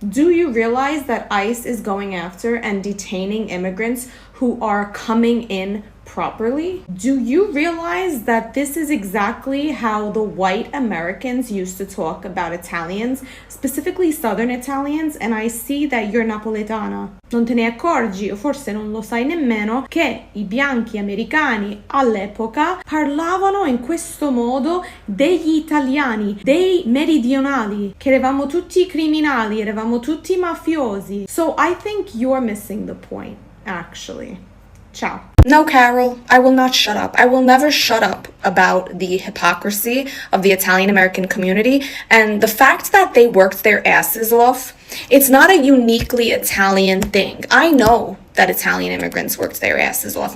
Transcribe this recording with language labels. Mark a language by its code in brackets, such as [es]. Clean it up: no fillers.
[en] Do you realize that ICE is going after and detaining immigrants who are coming in properly? Do you realize that this is exactly how the white Americans used to talk about Italians, specifically Southern Italians, and I see that you're Napoletana. [it] Non te ne accorgi, o forse non lo sai nemmeno, che i bianchi americani all'epoca parlavano in questo modo degli italiani, dei meridionali, che eravamo tutti criminali, eravamo tutti mafiosi. [en] So I think you're missing the point, actually. Ciao. No, Carol, I will not shut up. I will never shut up about the hypocrisy of the Italian American community and the fact that they worked their asses off. It's not a uniquely Italian thing. I know that Italian immigrants worked their asses off.